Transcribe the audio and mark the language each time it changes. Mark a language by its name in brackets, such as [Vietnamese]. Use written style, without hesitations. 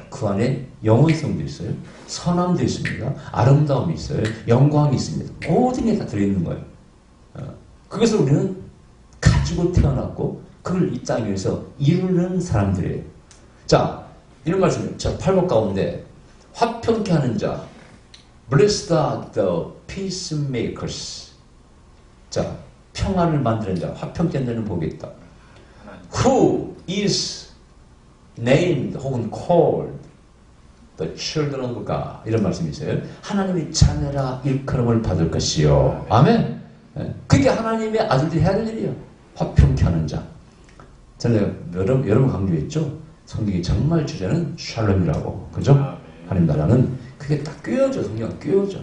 [Korean] 그 안에 영원성도 있어요. 선함도 있습니다. 아름다움이 있어요. 영광이 있습니다. 모든 게 다 들어있는 거예요. 그것을 우리는 가지고 태어났고, 그걸 이 땅 위에서 이루는 사람들이에요. 자, 이런 말씀이에요. 자, 팔복 가운데 화평케 하는 자, [English] Blessed are the peacemakers. [Korean] 자, 평안을 만드는 자, 화평케 하는 복이 있다. [English] Who is named 혹은 called the children of God. [Korean] 이런 말씀이 있어요. 하나님의 자녀라 일컬음을 받을 것이요. 아멘. 그게 하나님의 아들들이 해야 될 일이에요. 화평케 하는 자. 저는 여러분 강조했죠. 성경이 정말 주제는 샬롬이라고. 그죠? 하나님 나라는 그게 딱 꿰어져. 성경은 꿰어져.